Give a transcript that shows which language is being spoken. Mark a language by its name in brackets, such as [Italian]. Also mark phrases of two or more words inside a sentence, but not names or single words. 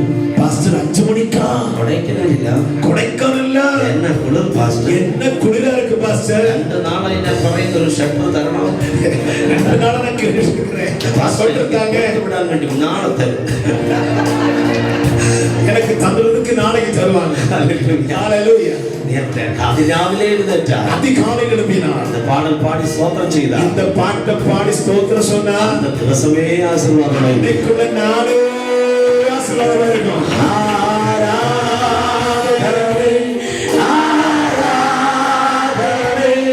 [Tamil] பாஸ்டர் 5 மணிக்கா? கொடைக்கானல்ல என்ன குளிர் பாஸ்டர், என்ன குளிரா இருக்கு பாஸ்டர். [Malayalam] 2 നാളായി ഞാൻ പറയുന്ന ഒരു ഷെൽട്ടർ തരണം. [Tamil] 2 நாளா நான் கேட்டுக்கிறேன். பாஸ்டர் தாங்க விடாம வேண்டி நாளை தரும். எனக்கு தந்துறதுக்கு நாளைக்கு தருவாங்க. ஹalleluya. [Malayalam] അതിരാവിലെ എഴുന്നേറ്റാ, [Tamil] அதிகாலையில் எழுப்பினார், அந்த பாடல் பாடி ஸ்தோத்திரம் செய்தார், இந்த பாட்டை பாடி ஸ்தோத்திரம் சொன்னா, அந்த ദിവസமே ஆசீர்வாதம். இன்னைக்குள்ள நாளே ஆசீர்வாதமா இருக்கும். ஆராதனை, ஆராதனை,